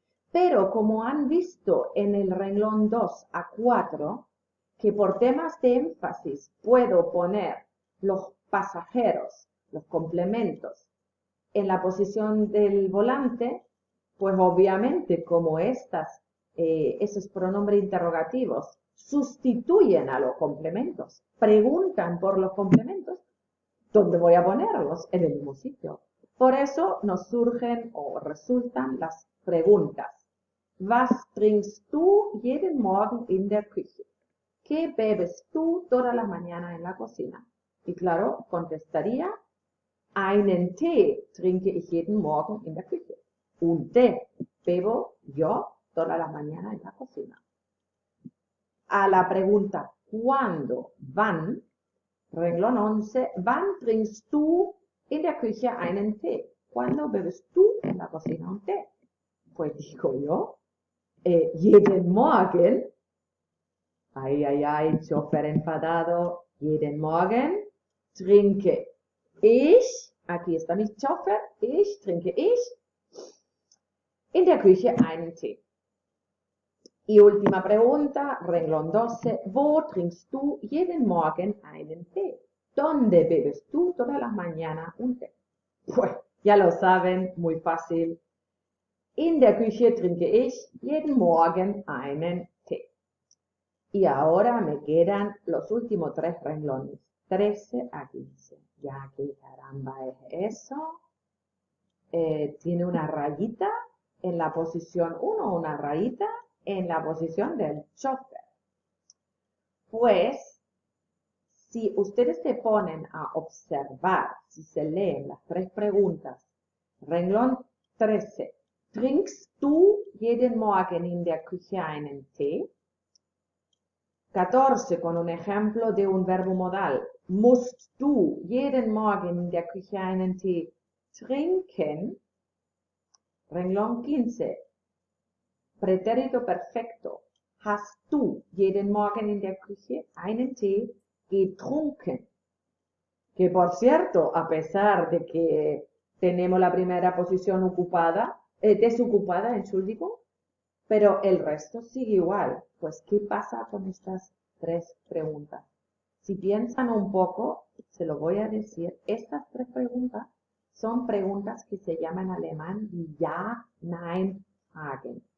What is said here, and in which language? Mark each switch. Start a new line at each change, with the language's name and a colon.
Spanish: Pero como han visto en el renglón 2 a 4, que por temas de énfasis puedo poner los pasajeros, los complementos, en la posición del volante, pues obviamente como esos pronombres interrogativos sustituyen a los complementos, preguntan por los complementos, ¿dónde voy a ponerlos? En el mismo sitio. Por eso nos surgen o resultan las preguntas.
German: Was trinkst du jeden Morgen in der Küche?
Spanish: ¿Qué bebes tú todas las mañanas en la cocina? Y claro, contestaría,
German: einen Tee trinke ich jeden Morgen in der Küche.
Spanish: Un té bebo yo todas las mañanas en la cocina. A la pregunta, ¿cuándo?
German: ¿Wann?
Spanish: Renglón 11,
German: ¿wann trinkst du in der Küche einen Tee?
Spanish: ¿Cuándo bebes tú en la cocina un té? Pues digo yo, jeden Morgen. Ay, Chofer enfadado.
German: Jeden Morgen trinke ich,
Spanish: aquí está mi Chofer,
German: trinke ich, in der Küche einen Tee.
Spanish: Y última pregunta, renglón 12,
German: ¿wo trinkst du jeden Morgen einen Tee?
Spanish: ¿Dónde bebes tú todas las mañanas un té? Pues ya lo saben, muy fácil.
German: In der Küche trinke ich jeden Morgen einen Tee.
Spanish: Y ahora me quedan los últimos 3 renglones, 13 a 15. Ya que caramba es eso. Tiene una rayita en la posición 1, una rayita en la posición del chofer. Pues, si ustedes se ponen a observar, si se leen las 3 preguntas, renglón 13,
German: ¿trinkst du jeden Morgen in der Küche einen Tee?
Spanish: 14, con un ejemplo de un verbo modal.
German: Musst du jeden Morgen in der Küche einen Tee trinken?
Spanish: Renglón 15. Pretérito perfecto.
German: Hast du jeden Morgen in der Küche einen Tee getrunken?
Spanish: Que por cierto, a pesar de que tenemos la primera posición ocupada, desocupada,
German: Entschuldigung,
Spanish: pero el resto sigue igual. Pues, ¿qué pasa con estas 3 preguntas? Si piensan un poco, se lo voy a decir, estas 3 preguntas son preguntas que se llaman en alemán
German: die Ja-Nein-Fragen.